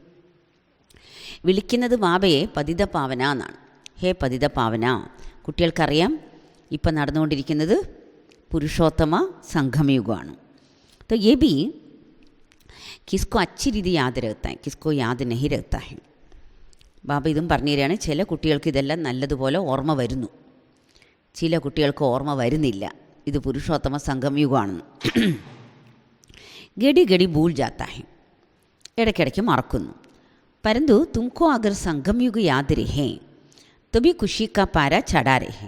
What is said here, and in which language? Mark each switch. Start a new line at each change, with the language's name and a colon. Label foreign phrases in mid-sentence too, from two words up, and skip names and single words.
Malayalam: വിളിക്കുന്നത് ബാബയെ പതിത പാവന എന്നാണ്. ഹേ പതിത പാവന. കുട്ടികൾക്കറിയാം ഇപ്പം നടന്നുകൊണ്ടിരിക്കുന്നത് പുരുഷോത്തമ സംഗമയുഗമാണ്.
Hindi: तो ये भी किसको अच्छी रीति याद रहता है, किसको याद नहीं रहता है.
Malayalam: ബാബ ഇതും പറഞ്ഞു തരികയാണ്, ചില കുട്ടികൾക്ക് ഇതെല്ലാം നല്ലതുപോലെ ഓർമ്മ വരുന്നു, ചില കുട്ടികൾക്ക് ഓർമ്മ വരുന്നില്ല ഇത് പുരുഷോത്തമ സംഗമയുഗമാണെന്ന്.
Hindi: घड़ी घड़ी भूल जाता है,
Malayalam: ഇടയ്ക്കിടയ്ക്ക് മറക്കുന്നു.
Hindi: परन्तु तुमको अगर संगमयुग याद रहे तो भी ख़ुशी का पारा चढ़ा रहे.